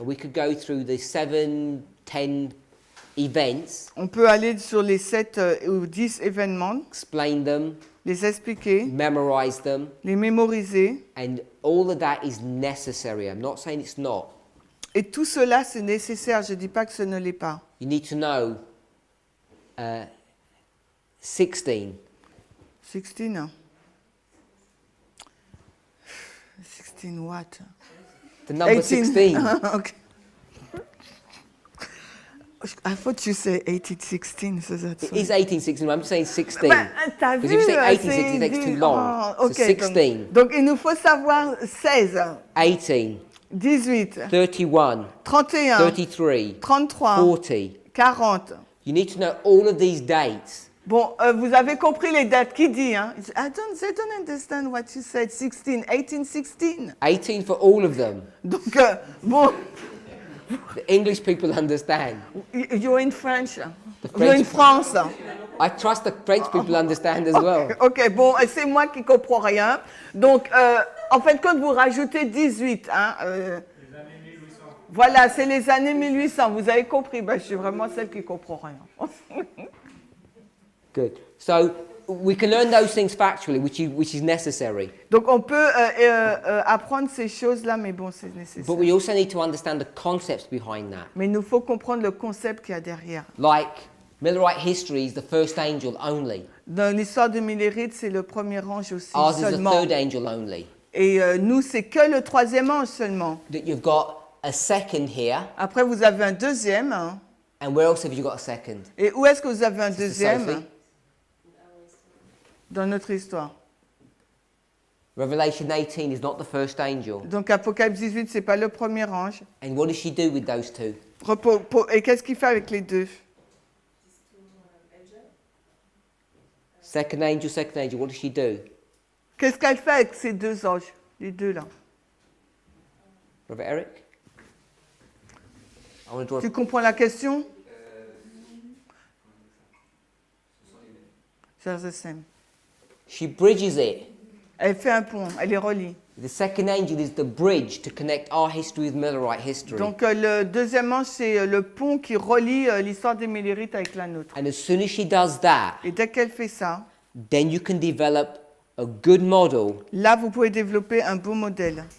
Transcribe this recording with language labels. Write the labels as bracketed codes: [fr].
[en] and we could go through the 7, 10 events, [fr] On peut aller sur les 7 ou 10 événements, [en] explain them, [fr] les expliquer, [en] memorize them, [fr] les mémoriser. [en] and all of that is necessary. I'm not saying it's not. [fr] Et tout cela, c'est nécessaire. Je ne dis pas que ce ne l'est pas. [en] You need to know 16. 16. 16 what? The number 16. Okay. I thought you said 1816, so that's It is 1816. I'm saying 16. [fr] Ben, t'as [en] Because [fr] vu, [en] if you say [fr] c'est [en] 1816, it takes too long. Oh, So [fr] ok, 16, donc, il nous faut savoir 16, 18, 18, 31, 31, 33, 33, 40. 40. [en] You need to know all of these dates. [fr] Bon, vous avez compris les dates. Qui dit, hein? [en] They don't understand what you said. 16, 1816. 18 for all of them. [fr] Donc, bon, [en] The English people understand. you're in French. The You're in French, France. I trust the French people understand as well. [fr] Ok, bon, c'est moi qui comprends rien. Donc, en fin de compte, vous rajoutez 18. Hein, Les années 1800. voilà, c'est les années 1800. Vous avez compris. Ben, je suis vraiment celle qui ne comprend rien. [en] Good. So we can learn those things factually, which is necessary. [fr] Donc, on peut apprendre ces choses-là, mais bon, c'est nécessaire. [en] But we also need to understand the concepts behind that. [fr] Mais il nous faut comprendre le concept qu'il y a derrière. [en] Like Millerite history is the first angel only. [fr] Dans l'histoire de Millérite, c'est le premier ange aussi [en] Ours is the [fr] seulement. [en] third angel only. [fr] Et nous, c'est que le troisième ange seulement. [en] That you've got a second here, [fr] Après, vous avez un deuxième. Hein. [en] and where else have you got a second? [fr] Et où est-ce que vous avez un [en] Sister [fr] deuxième [en] Sophie? [fr] dans notre histoire? [en] Revelation 18 is not the first angel. [fr] Donc, Apocalypse 18, c'est pas le premier ange. [en] And what does she do with those two? [fr] Et qu'est-ce qu'il fait avec les deux? [en] Second angel, what does she do? [fr] Qu'est-ce qu'elle fait avec ces deux anges? Les deux là. [en] Brother Eric? I want to draw [fr] Tu comprends la question? [en] They're the same. She bridges it. [fr] Elle fait un pont, elle les relie. [en] The second angel is the bridge to connect our history with Millerite history. [fr] Donc le deuxième ange, c'est le pont qui relie l'histoire des Millérites avec la nôtre. [en] And as soon as she does that, [fr] Et dès qu'elle fait ça, [en] then you can develop a good model [fr] là, vous pouvez développer un beau modèle